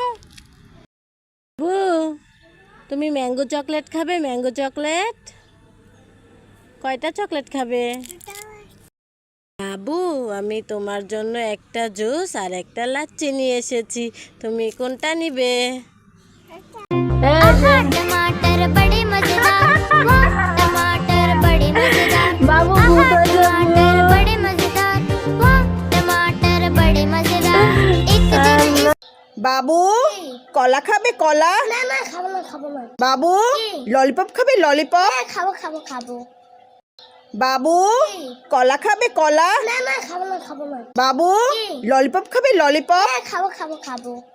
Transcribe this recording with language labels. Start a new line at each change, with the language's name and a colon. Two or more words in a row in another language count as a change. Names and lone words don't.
Bangla: বাবু তুমি
English: mango chocolate
Bangla: খাবে?
English: mango chocolate
Bangla: কয়টা চকলেট খাবে? বাবু আমি তোমার জন্য একটা জুস আর একটা লাচ্ছি নিয়ে এসেছি, তুমি কোনটা নিবে?
Hindi: टमाटर बड़े मजेदार, टमाटर बड़े मजेदार। बाबू टमाटर बड़े मजेदार, टमाटर बड़े मजेदार। एक दिन
Bangla: বাবু কলা খাবে? কলা? না না খাবো না, খাবো না। বাবু ললিপপ খাবে? ললিপপ? খাবো খাবো খাবো। বাবু কলা খাবে কলা? না না খাবো না খাবো না। বাবু ললিপপ খাবে ললিপপ? হ্যাঁ খাবো খাবো খাবো।